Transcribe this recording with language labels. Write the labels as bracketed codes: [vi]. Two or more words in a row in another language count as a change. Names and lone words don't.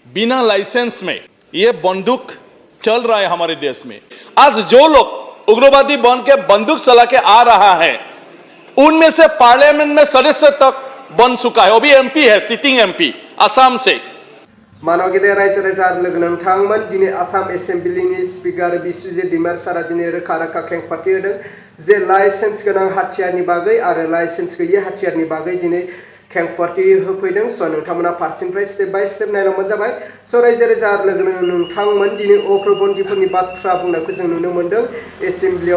[hi] बिना लाइसेंस में ये बंदूक चल रहा है हमारे देश में। आज जो लोग उग्रवादी बन के बंदूक चला के आ रहा है, उनमें से पार्लियामेंट में सदस्य तक बन चुका है। अभी एमपी है, सिटिंग एमपी आसाम से। [brx] मानव गेदेर रायजो राजा लोगो नोंथांमोन दिनै आसाम एसेम्बलिनि स्पिकार बिस्वजित दैमारिसारा दिनै रोखा रोखा खेंफारथि होदों जे लाइसेन्स गोनां हाथियारनि बागै आरो लाइसेन्स गैयै हाथियारनि बागै दिनै खेंफारथि होफैदों। स' नोंथांमोना फारसेनिफ्राय [en] step by step [brx] नायलांबानो जाबाय। स' रायजो राजा लोगो नोंथांमोन दिनै उग्रपन्थिफोरनि बाथ्रा बुंनायखौ जों नुनो मोन्दों एसेम्बलियाव।